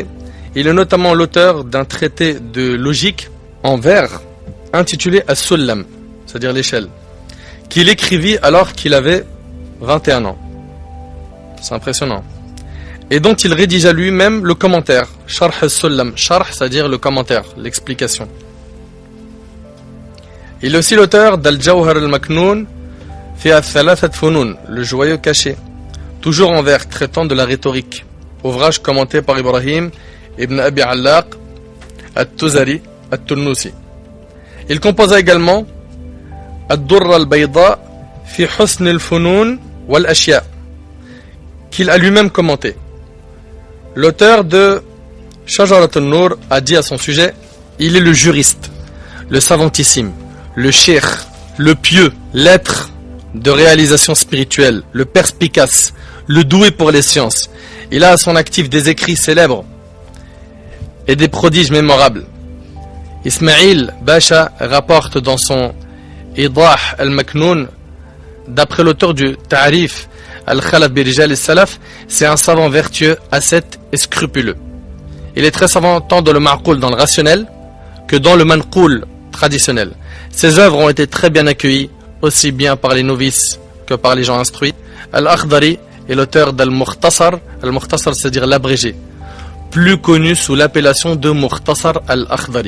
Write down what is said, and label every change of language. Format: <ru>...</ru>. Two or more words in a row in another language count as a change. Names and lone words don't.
<fr>Il est notamment l'auteur d'un traité de logique en vers intitulé As-Sullam, c'est-à-dire l'échelle, qu'il écrivit alors qu'il avait 21 ans. C'est impressionnant. Et dont il rédigea lui-même le commentaire. Sharh As-Sullam. Sharh, c'est-à-dire le commentaire, l'explication. Il est aussi l'auteur d'Al-Jawhar al-Maknoun fi al-Thalathat Funun, le joyau caché, toujours en vers traitant de la rhétorique. Ouvrage commenté par Ibrahim ibn Abi Allaq al-Tuzari al-Tunnusi. Il composa également Ad-Durra al-Bayda fi Husn al-Funun wal-Ashya, qu'il a lui-même commenté. L'auteur de Shajarat al-Nur a dit à son sujet: il est le juriste, le savantissime, le cheikh, le pieux, l'être de réalisation spirituelle, le perspicace, le doué pour les sciences. Il a à son actif des écrits célèbres et des prodiges mémorables. Ismaïl Basha rapporte dans son Idah al-Maknoun, d'après l'auteur du Ta'rif al-Khalaf bi Rijal al-Salaf, c'est un savant vertueux, ascète et scrupuleux. Il est très savant tant dans le ma'qoul, dans le rationnel, que dans le manqoul, traditionnel. Ses œuvres ont été très bien accueillies, aussi bien par les novices que par les gens instruits. Al-Akhdari est l'auteur d'Al-Mukhtasar. Al-Mukhtasar, c'est-à-dire l'abrégé, plus connu sous l'appellation de Mukhtasar al-Akhdari.</fr>